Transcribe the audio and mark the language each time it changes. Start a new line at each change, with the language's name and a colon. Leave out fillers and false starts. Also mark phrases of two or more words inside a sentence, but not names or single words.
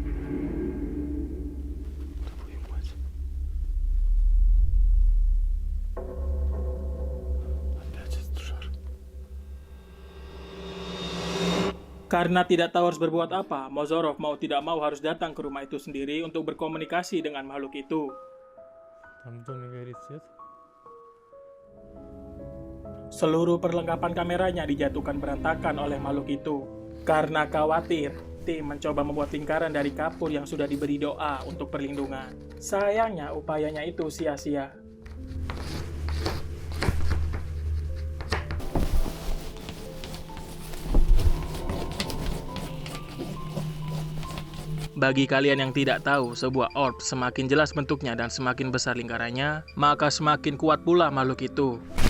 Russian: Твою мать. Опять этот шар.
Indonesian: Karena tidak tahu harus berbuat apa, Mozorov mau tidak mau harus datang ke rumah itu sendiri untuk berkomunikasi dengan makhluk itu.
Russian: Там в доме горит свет.
Indonesian: Seluruh perlengkapan kameranya dijatuhkan berantakan oleh makhluk itu. Karena khawatir, Tim mencoba membuat lingkaran dari kapur yang sudah diberi doa untuk perlindungan. Sayangnya upayanya itu sia-sia. Bagi kalian yang tidak tahu, sebuah orb semakin jelas bentuknya dan semakin besar lingkarannya, maka semakin kuat pula makhluk itu.